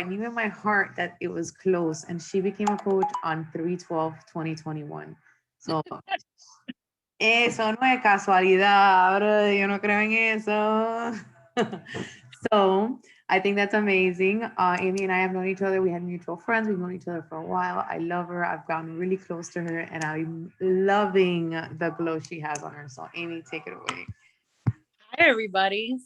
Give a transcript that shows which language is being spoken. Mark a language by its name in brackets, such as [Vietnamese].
[English] I knew in my heart that it was close, and she became a coach on 3/12/2021. [Spanish] So eso no es casualidad, bro. Yo no creo en eso. [English] So I think that's amazing. Amy and I have known each other. We had mutual friends. We've known each other for a while. I love her. I've gotten really close to her, and I'm loving the glow she has on her. So Amy, take it away. Hi, everybody.